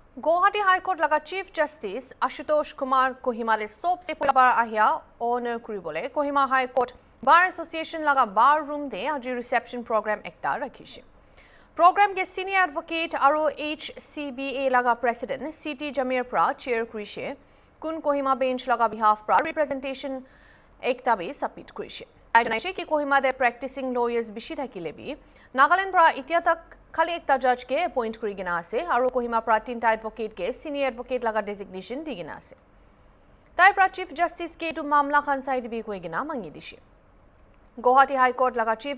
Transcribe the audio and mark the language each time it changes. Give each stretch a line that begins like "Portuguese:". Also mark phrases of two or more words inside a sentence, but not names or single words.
Naga Pidgin: Gauhati High Court laga Chief Justice Ashutosh Kumar Kohima le sobse pulabar ahia honor kuribole Kohima High Court Bar Association laga bar room de aji
English: reception program
Naga Pidgin: ekta rakhishi. Program ke
English: senior advocate
Naga Pidgin: aro HCBA laga president CT Jamir pra chair kurishe kun Kohima bench laga behalf pra representation ekta be submit kurishe. Ainaishe ki Kohima de
English: practicing lawyers
Naga Pidgin: bishi thakile bi Nagaland pra itia tak खाली एक जज के अपॉइंट करी गिना से और कोहिमा प्रा तीनटा एडवोकेट के
English: senior advocate
Naga Pidgin: लगा डेजिग्नेशन दी गिना से ताई प्रा
English: Chief Justice
Naga Pidgin: के टू मामला खान साइड भी कोई गिना मांगी दिशे गुवाहाटी हाई कोर्ट लगा चीफ